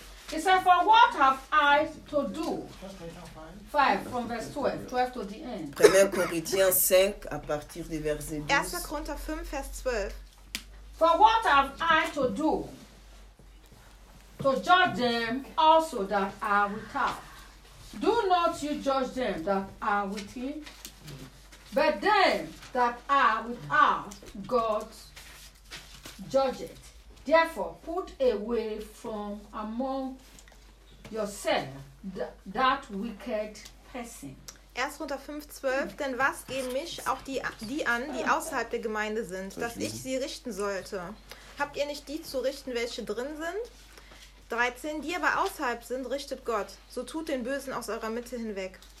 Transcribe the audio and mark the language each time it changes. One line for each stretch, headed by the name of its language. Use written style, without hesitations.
English: He said, for what have I to do? 5 from verse 12. 12 to the end.
French: 1 Corinthians 5 à partir du verset 12.
English: 1 Corinthians 5, verse 12. For what have I to do? To judge them also that are without. Do not you judge them that are within? But them that are without, God judgeth. Therefore, put away from among yourself that wicked person.
German: 1. Korinther 5, 12. Denn was gehen mich auch die an, die außerhalb der Gemeinde sind, dass ich sie richten sollte? Habt ihr nicht die zu richten, welche drin sind? 13. Die aber außerhalb sind, richtet Gott. So tut den Bösen aus eurer Mitte hinweg.